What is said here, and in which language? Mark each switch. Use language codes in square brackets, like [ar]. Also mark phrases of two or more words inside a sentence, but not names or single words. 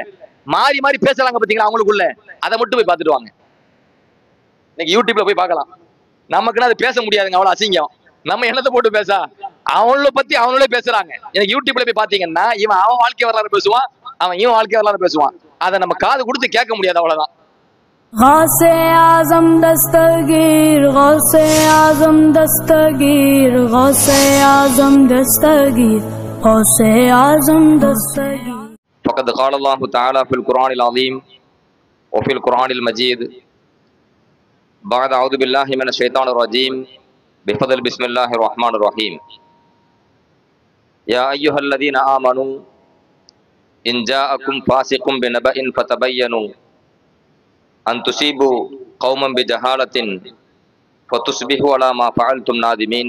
[ta] மாறி மாறி பேசுறாங்க பாத்தீங்களா அவங்களுக்குள்ள, அதை மட்டும் போய் பார்த்துட்டு வாங்க. இன்னைக்கு யூடியூப்ல போய் பார்க்கலாம். நமக்குன்னு அது பேச முடியாதுங்க, அவ்வளவு அசிங்கம். நம்ம என்னத்தை போட்டு பேச? அவங்கள பத்தி அவங்களே பேசுறாங்க. எனக்கு யூடியூப்ல போய் பாத்தீங்கன்னா இவன் அவன் வாழ்க்கை வரலாறு பேசுவான், அவன் இவன் வாழ்க்கை வரலாறு பேசுவான். அதை நம்ம காது கொடுத்து கேட்க முடியாது, அவ்வளவுதான். [ur] غوث اعظم دستگیر، غوث اعظم دستگیر، غوث اعظم دستگیر، غوث اعظم دستگیر. [ar] فقد قال الله تعالى في القرآن العظيم وفي القرآن المجيد بعد أعوذ بالله من الشيطان الرجيم بفضل بسم الله الرحمن الرحيم. يا أيها الذين آمنوا إن جاءكم فاسق بنبأ فتبينوا أن تصيبوا قوما بجهالة فتصبحوا على ما فعلتم نادمين.